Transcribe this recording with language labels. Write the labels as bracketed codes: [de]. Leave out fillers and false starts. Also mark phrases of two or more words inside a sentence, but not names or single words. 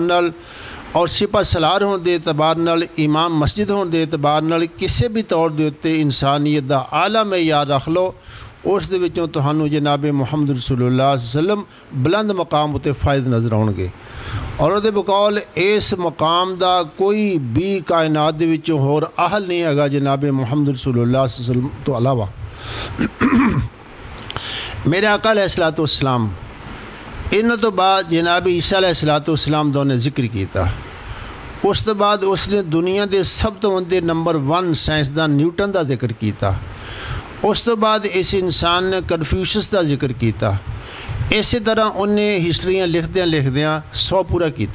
[pa] ਨਾਲ ਔਰ ਸਿਪਾ ਸਲਾਰ ਹੋਣ ਦੇ ਇਤਬਾਰ ਨਾਲ, ਇਮਾਮ ਮਸਜਿਦ ਹੋਣ ਦੇ ਇਤਬਾਰ ਨਾਲ, ਕਿਸੇ ਵੀ ਤੌਰ ਦੇ ਉੱਤੇ ਇਨਸਾਨੀਅਤ ਦਾ ਆਲਾ ਮਿਆਰ ਰੱਖ ਲਓ, ਉਸ ਦੇ ਵਿੱਚੋਂ ਤੁਹਾਨੂੰ ਜਨਾਬ ਮੁਹੰਮਦ ਰਸੂਲੁल्लाह ਸੱਲਮ ਬੁਲੰਦ ਮਕਾਮ ਉੱਤੇ ਫਾਇਦ ਨਜ਼ਰ ਆਉਣਗੇ ਔਰ ਉਹਦੇ ਬਕੌਲ ਇਸ ਮਕਾਮ ਦਾ ਕੋਈ ਵੀ ਕਾਇਨਾਤ ਦੇ ਵਿੱਚੋਂ ਹੋਰ ਅਹਲ ਨਹੀਂ ਹੈਗਾ ਜਨਾਬ ਮੁਹੰਮਦ ਰਸੂਲੁल्लाह ਸੱਲਮ ਤੋਂ ਇਲਾਵਾ। ਮੇਰੇ ਆਕਾ [ar] عليه الصلاة والسلام [pa] ਇਹਨਾਂ ਤੋਂ ਬਾਅਦ ਜਨਾਬ ਈਸਾ [ar] عليه الصلاة والسلام [pa] ਦਾ ਉਹਨੇ ਜ਼ਿਕਰ ਕੀਤਾ। ਉਸ ਤੋਂ ਬਾਅਦ ਉਸਨੇ ਦੁਨੀਆ ਦੇ ਸਭ ਤੋਂ ਵੱਡੇ ਨੰਬਰ 1 ਸਾਇੰਸਦਾਨ ਨਿਊਟਨ ਦਾ ਜ਼ਿਕਰ ਕੀਤਾ। ਉਸ ਤੋਂ ਬਾਅਦ ਇਸ ਇਨਸਾਨ ਨੇ ਕਨਫਿਊਸ਼ਸ ਦਾ ਜ਼ਿਕਰ ਕੀਤਾ। ਇਸੇ ਤਰ੍ਹਾਂ ਉਹਨੇ ਹਿਸਟਰੀਆਂ ਲਿਖਦਿਆਂ 100 ਪੂਰਾ ਕੀਤਾ।